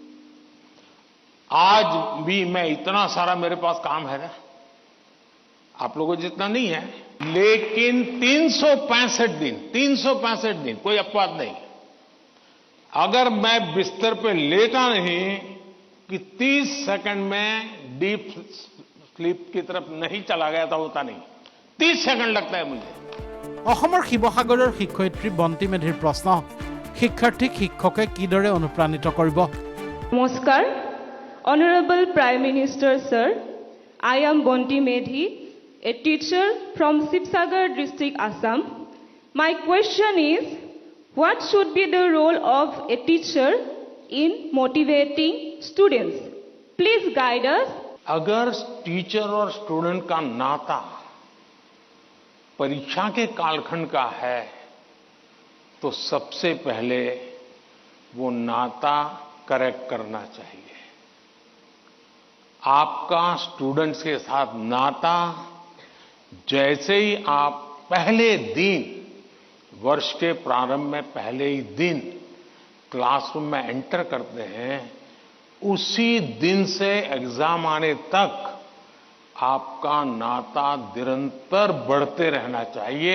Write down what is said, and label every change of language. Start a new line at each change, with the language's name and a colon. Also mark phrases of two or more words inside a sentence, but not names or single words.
Hindi: आज भी मैं इतना सारा मेरे पास काम है ना, आप लोगों जितना नहीं है, लेकिन 365 दिन कोई अपवाद नहीं, अगर मैं बिस्तर पे लेटा नहीं कि 30 सेकंड में
English: deep sleep
Hindi: की तरफ नहीं चला गया था, होता नहीं। 30 सेकंड लगता है मुझे।
Assamese: অসমৰ শিৱসাগৰৰ শিক্ষয়িত্ৰী বন্তি মেধিৰ প্ৰশ্ন, শিক্ষাৰ্থীক শিক্ষকে কিদৰে অনুপ্ৰাণিত কৰিব? নমস্কাৰ,
English: Honorable Prime Minister Sir, I am Bonti Medhi, a teacher from Sibsagar district, Assam. My question is, what should be the role of a teacher in motivating students? Please guide us.
Hindi: अगर टीचर और स्टूडेंट का नाता परीक्षा के कालखंड का है तो सबसे पहले वो नाता करेक्ट करना चाहिए। आपका स्टूडेंट्स के साथ नाता जैसे ही आप पहले दिन, वर्ष के प्रारंभ में पहले ही दिन क्लासरूम में एंटर करते हैं, उसी दिन से एग्जाम आने तक आपका नाता निरंतर बढ़ते रहना चाहिए।